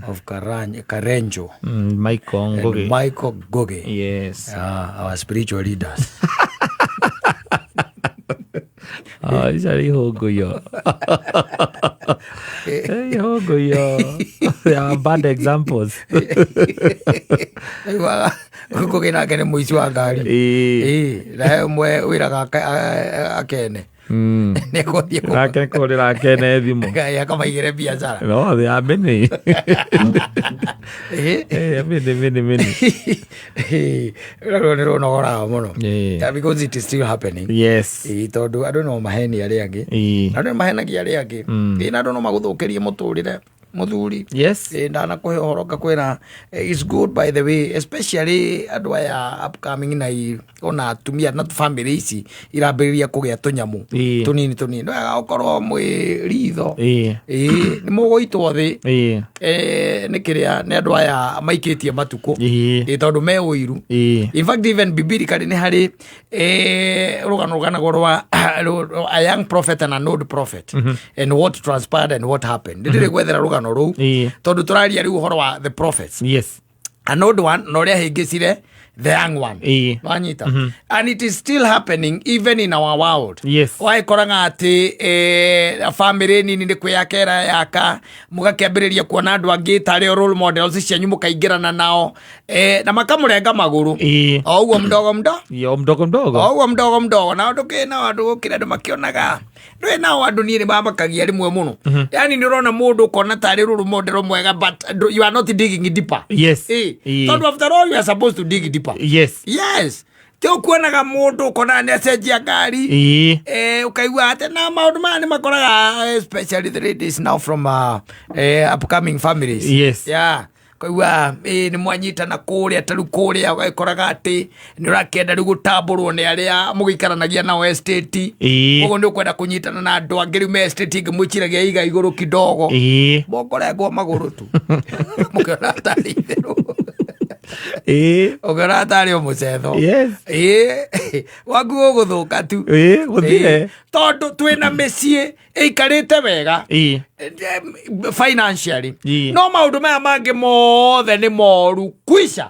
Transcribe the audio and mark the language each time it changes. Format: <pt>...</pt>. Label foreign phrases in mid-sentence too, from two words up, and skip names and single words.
<en>Of Karenjo. Michael Ngoge. And Michael Goge. Yes. Our spiritual leaders. It's a hogo yo. Hogo yo. They are bad examples.</en> <ki>Goge na kene muici wa ngari. Na mwe wira akene. Nake kũrĩra akene thimũ. Akamaigĩre biacara.</ki> <en>No, they are many. Many.</en> <ki>Nĩrũnogoraga mũno.</ki> <en>Because it is still happening. Yes.</en> <ki>Tondũ andũ no maheni arĩa angĩ. Andũ mahenagia arĩa angĩ. Na andũ no magũthũkĩrie mũtũrĩre muthuri. Yes. Ndana kũhe ũhoro ngakwĩra</ki> <en>it's good by the way,</en> <ki>especially andũ aya upcoming na ona atumia na family ici irambĩrĩria kũgĩa tũnyamu tũnini no agakorwo mwĩ ritho nĩ mũgũitwo thĩ nĩ kĩrĩa nĩ andũ aya maikĩtie matukũ tondũ me ũiru. In fact even biblically nĩ harĩ rũgano rũganagwo rwa a young prophet and an old prophet and what transpired and what happened. Ndĩrĩ gwethera rũgano rũu tondũ tũraria rĩu ũhoro wa</ki> <en>the prophets. Yes. An old one</en> <ki>na ũrĩa hĩngĩcire</ki> <en>the young one. Wanyita. And it is still happening even in our world. Yes.</en> <ki>Waikoraga ati family nini nĩ kwĩyakera yaka mũgakĩambĩrĩria kuona andũ angĩ tarĩ</ki> <en>role models</en> <ki>cianyu mũkaingĩrana nao na makamũrenga magũrũ. O ũguo mdogo na andũ gũkĩra andũ makĩonaga ndũĩ nao andũ niĩ nĩmamakagia rĩmwe mũno. Yani nĩ ũrona mũndũ ũkona tarĩ</ki> <en>role model</en> <ki>mwega</ki> <en>but you are not digging deeper. Yes. Tondũ after all you are supposed to dig deeper. Yes.</en> <ki>Tio kuonaga mũndũ ũkona nĩ acenjia ngari ũkaigua atĩ na maũndũ maya nĩ makoraga</ki> <en>especially the ladies now from upcoming families. Yes. Yeah.</en> <ki>Kaigua nĩ mwanyitana kũrĩa tarũ kũrĩa ũgakoraga atĩ nĩ ũrakĩenda rĩu gũtambũrwo nĩ arĩa mũgĩikaranagia nao estate. Ũguo nĩ ũkwenda kũnyitana na andũ angĩ rĩu me estate ingĩ mwĩciragia iga igũrũ kidogo mũkorengwo magũrũ tu mũkĩona tarĩ itherũ ũkĩona tarĩ o mũcetho waku ũgũthũka tu tondũ twĩna mĩciĩ ĩikarĩte wega financially no maũndũ maya mangĩ mothe nĩ moru kwisha.</ki>